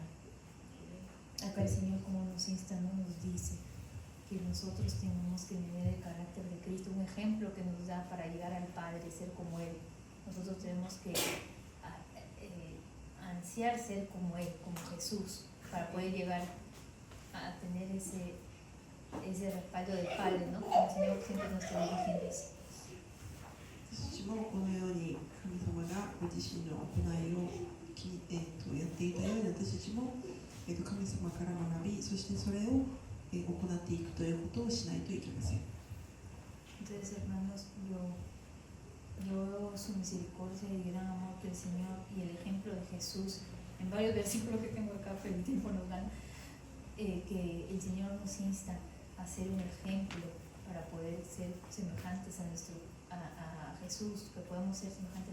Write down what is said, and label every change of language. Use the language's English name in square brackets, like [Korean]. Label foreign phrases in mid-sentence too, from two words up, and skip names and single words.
[Spanish] Acá el Señor, como nos insta, ¿no? Nos dice que nosotros tenemos que tener el carácter de Cristo, un ejemplo que nos da para llegar al Padre, ser como Él. Nosotros tenemos que ansiar ser como Él, como Jesús, para poder llegar a tener ese respaldo del Padre, ¿no? Como el Señor siempre nos está dirigiendo eso. [Japanese] 私もこのように神様がご自身の行いをやっていたように、私たちも神様から学び、そしてそれを行っていくということをしないといけません。 [Spanish] Entonces, hermanos, yo veo su misericordia y gran amor del Señor y el ejemplo de Jesús en varios versículos que tengo acá, pero el tiempo nos da, que el Señor nos insta a ser un ejemplo para poder ser semejantes a Jesús, que podemos ser semejantes